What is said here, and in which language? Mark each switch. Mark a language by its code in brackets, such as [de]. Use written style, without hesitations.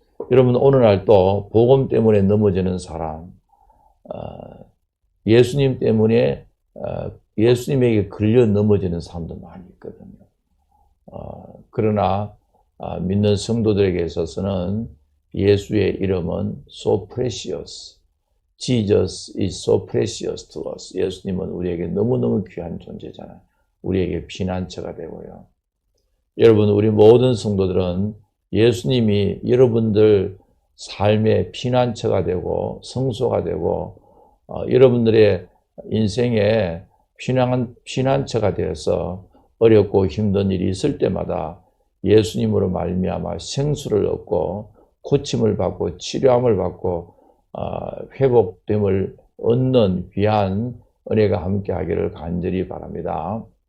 [ko] 여러분 오늘날 또 복음 때문에 넘어지는 사람, 예수님 때문에 예수님에게 걸려 넘어지는 사람도 많이 있거든요. 그러나 믿는 성도들에게 있어서는 예수의 이름은 [en] so precious. Jesus is so precious to us. [ko] 예수님은 우리에게 너무너무 귀한 존재잖아요. 우리에게 피난처가 되고요. 여러분 우리 모든 성도들은 예수님이 여러분들 삶의 피난처가 되고 성소가 되고 여러분들의 인생에 피난처가 되어서 어렵고 힘든 일이 있을 때마다 예수님으로 말미암아 생수를 얻고 고침을 받고 치료함을 받고 회복됨을 얻는 귀한 은혜가 함께하기를 간절히 바랍니다.